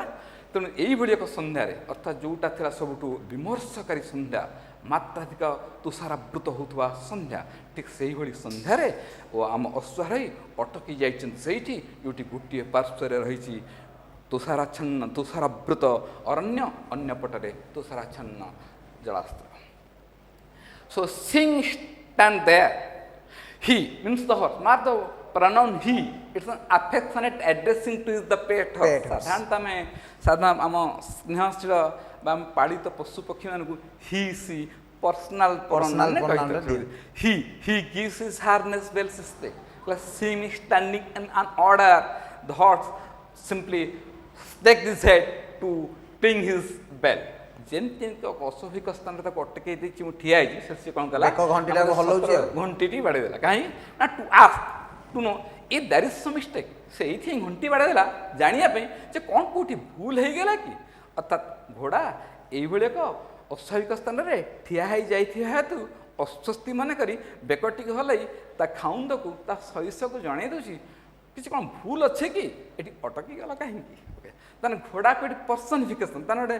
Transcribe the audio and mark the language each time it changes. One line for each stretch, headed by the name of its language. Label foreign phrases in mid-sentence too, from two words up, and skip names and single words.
Odia: ତେଣୁ ଏଇଭଳି ଏକ ସନ୍ଧ୍ୟାରେ, ଅର୍ଥାତ୍ ଯେଉଁଟା ଥିଲା ସବୁଠୁ ବିମର୍ଶକାରୀ ସନ୍ଧ୍ୟା, ମାତ୍ରାଧିକ ତୁଷାରାବୃତ ହେଉଥିବା ସନ୍ଧ୍ୟା, ଠିକ୍ ସେଇଭଳି ସନ୍ଧ୍ୟାରେ ଓ ଆମ ଅଶ୍ୱାରୋହୀ ଅଟକି ଯାଇଛନ୍ତି ସେଇଠି ଯେଉଁଠି ଗୋଟିଏ ପାର୍ଶ୍ୱରେ ରହିଛି ତୁଷାରାଚ୍ଛନ୍ନ ତୁଷାରାବୃତ ଅରଣ୍ୟ, ଅନ୍ୟ ପଟରେ ତୁଷାରାଚ୍ଛନ୍ନ ଜଳାସ୍ତ୍ର.
English: So seeing stand there, he means the horse, not the pronoun he. It's an affectionate addressing to the pet horse.
Odia: ସାଧାରଣ ଆମ ସ୍ନେହଶୀଳ ବା ଆମ ପାଳିତ ପଶୁ ପକ୍ଷୀମାନଙ୍କୁ
English: he she personal pronounରେ
Odia: କହିଥାନ୍ତି.
English: He gives his harness bells a stay. Seeing standing in an order, the horse simply shakes his head to ring his bell.
Odia: ଯେମିତି ଅସ୍ୱାଭାବିକ ସ୍ଥାନରେ ତାକୁ ଅଟକେଇ ଦେଇଛି ମୁଁ ଠିଆ ହେଇଛି ସେ କ'ଣ କଲା ବେକ ଘଣ୍ଟିଟାକୁ ହଲଉଛି ଆଉ। ଘଣ୍ଟିଟି ବାଡ଼େଇ ଦେଲା କାହିଁକି ନା
English: to ask to know if there is some mistake
Odia: ସେଇଠି ଘଣ୍ଟି ବାଡ଼େଇ ଦେଲା ଜାଣିବା ପାଇଁ ଯେ କ'ଣ କେଉଁଠି ଭୁଲ ହେଇଗଲା କି ଅର୍ଥାତ୍ ଘୋଡ଼ା ଏଇଭଳି ଏକ ଅସ୍ୱାଭାବିକ ସ୍ଥାନରେ ଠିଆ ହେଇଯାଇଥିବା ହେତୁ ଅସ୍ୱସ୍ତି ମନେ କରି ବେକଟିକୁ ହଲାଇ ତା ଖାଉନ୍ଦକୁ ତା ସଦସ୍ୟକୁ ଜଣାଇ ଦେଉଛି କିଛି କ'ଣ ଭୁଲ ଅଛି କି ଏଠି ଅଟକି ଗଲା କାହିଁକି ଓକେ ତାହେଲେ ଘୋଡ଼ାକୁ ଏଠି ପର୍ସନିଫିକେସନ୍ ତାହେଲେ ଗୋଟେ